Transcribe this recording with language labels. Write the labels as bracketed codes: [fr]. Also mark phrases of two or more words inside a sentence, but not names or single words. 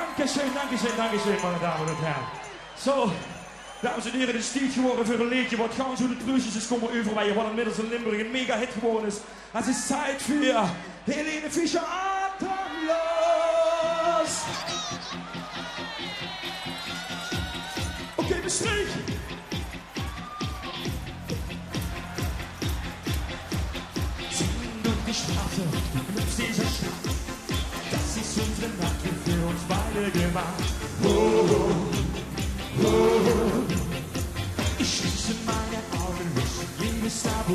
[de] Dankeschön, meine Damen und Herren. So, [nl] dames en heren, het is tijd geworden voor een liedje wat gewoon zo de truusjes is komen overwaaien, wat inmiddels in Limburg een mega hit geworden is. Het is tijd voor Helene Fischer, Atemlos. Oké, beschreef. [de] Ziehen durch die Straße, mit dieser Stadt. Das ist unsere Nacht, die für uns beide gemacht. Oh, oh, oh, oh. Ich schließe meine Augen, lösche jedes Tabu.